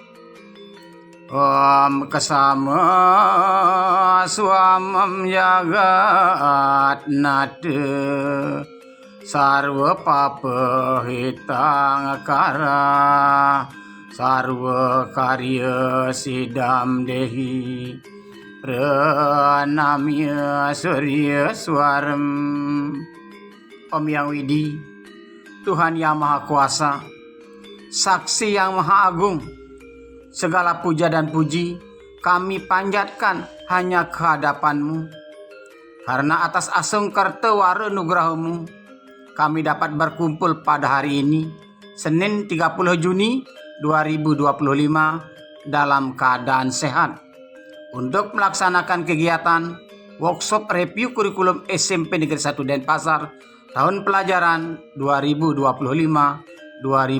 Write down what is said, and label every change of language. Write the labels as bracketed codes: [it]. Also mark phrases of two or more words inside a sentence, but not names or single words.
[sa] Om Kasama Swamam Jagat Nata Sarva Papa Hitang Kara Sarva Karya Sidam Dehi Pranamya Surya Swaram. [id] Om Yang Widi, Tuhan yang Maha Kuasa, Saksi yang Maha Agung, segala puja dan puji kami panjatkan hanya kehadapan-Mu. Karena atas asungkarta wara nugraha-Mu, kami dapat berkumpul pada hari ini, Senin 30 Juni 2025, dalam keadaan sehat, untuk melaksanakan kegiatan [en] workshop review [id] kurikulum SMP Negeri 1 Denpasar tahun pelajaran 2025-2026.